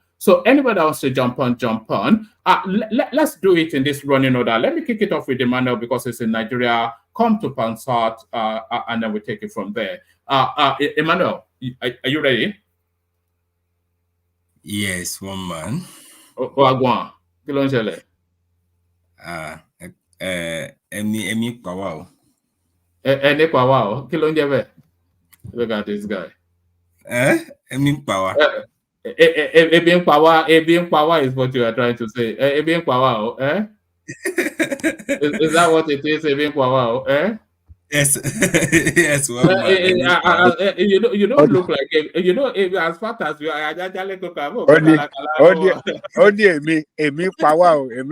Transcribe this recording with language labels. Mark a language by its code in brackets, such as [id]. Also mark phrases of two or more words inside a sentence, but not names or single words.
[en] So anybody that wants to jump on, jump on. Let's do it in this running order. Let me kick it off with Emmanuel because it's in Nigeria. Come to Pansat, and then we take it from there. Emmanuel, are you ready? Yes, one man. [yo] Agwan, kí ló ń ṣẹlẹ̀? Emi Pawao. Ẹni Pawao, kí ló ń jẹ́ bẹ́ẹ̀? [en] Look at this guy. Emi Pawa. Ebi Pawa is what you are trying to say. Ebi Pawa, eh? Is that what it is, Ebi Pawa, eh? Yes, yes. One man. You don't look like as fat as you are. Emi Pawa.